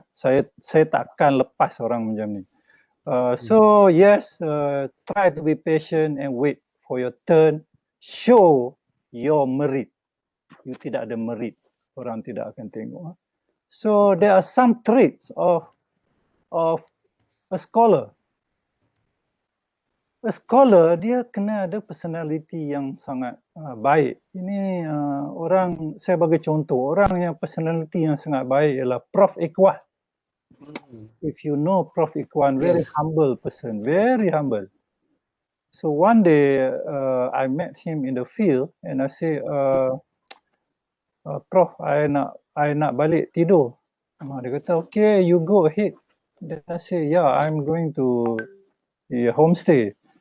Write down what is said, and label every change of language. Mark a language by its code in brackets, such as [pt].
[ms] Saya takkan lepas orang macam ni. [en] So yes, try to be patient and wait for your turn. Show your merit. [ms] You tidak ada merit, orang tidak akan tengok. So there are some traits of a scholar. A scholar dia kena ada personality yang sangat baik. Ini orang, saya bagi contoh, orang yang personality yang sangat baik ialah Prof Ikhwan. [en] If you know Prof Ikhwan, very humble person, very humble. So one day I met him in the field and I say, Prof, I nak balik tidur. Dia kata, okay, you go ahead. Then I say, yeah, I'm going to the homestay.